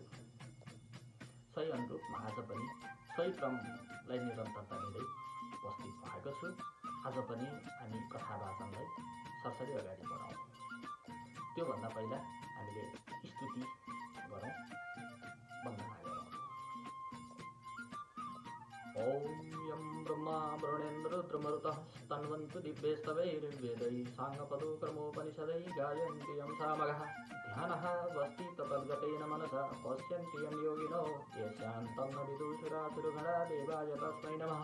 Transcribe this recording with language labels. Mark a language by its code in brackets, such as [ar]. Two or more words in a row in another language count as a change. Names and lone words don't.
[ne] सही अनुरूपमा आज पनि सही क्रमलाई निरन्तरता दिँदै उपस्थित भएको छु। आज पनि हामी कथा वाचनलाई सरसरी अगाडि बढाउँ। त्योभन्दा पहिला हामीले स्तुति गरौँ, वन्दना गरौँ। [sa] ॐ यं ब्रह्मा वरुणेन्द्र रुद्रमरुतः स्तन्वन्तु दिव्यैस्तवैर्वेदैः साङ्गपदोक्रमोपनिषदैः गायन्ति यं सामगाः ध्यानः वस्ति तद्गतेन मनसा पश्यन्ति यं योगिनो येषान्तं न विदुषुरासुरगणा देवाय तस्मै नमः।